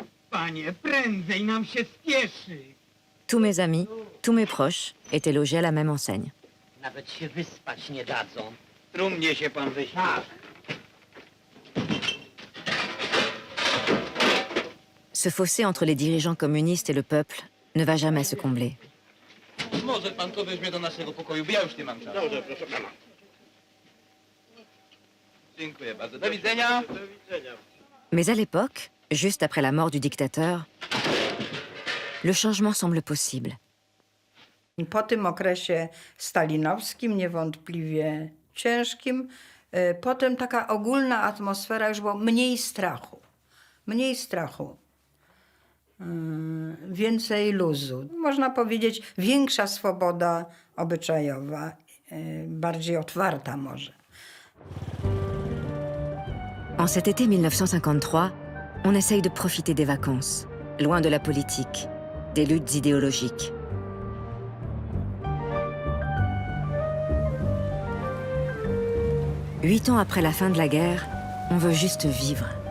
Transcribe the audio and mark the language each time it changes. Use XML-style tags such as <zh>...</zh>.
<pl>Panie, prędzej nam się spieszy.</pl> <fr>Tous mes amis, tous mes proches étaient logés à la même enseigne.</fr> <pl>Nawet się wyspać nie dadzą. Trumnie się pan wyśpi.</pl> <fr>Ce fossé entre les dirigeants communistes et le peuple ne va jamais se combler.</fr> <pl>Może pan to weźmie do naszego pokoju, bo ja już nie mam czasu. Dobrze, proszę pana. Dziękuję bardzo. Do widzenia.</pl> <fr>Mais à l'époque, juste après la mort du dictateur, le changement semble possible.</fr> <pl>Po tym okresie stalinowskim, niewątpliwie ciężkim, potem taka ogólna atmosfera, już było mniej strachu. Mniej strachu. Więcej luzu. Można powiedzieć, większa swoboda obyczajowa, bardziej otwarta może.</pl> <fr>En cet été 1953, on essaye de profiter des vacances, loin de la politique, des luttes idéologiques. Huit ans après la fin de la guerre, on veut juste vivre.</fr>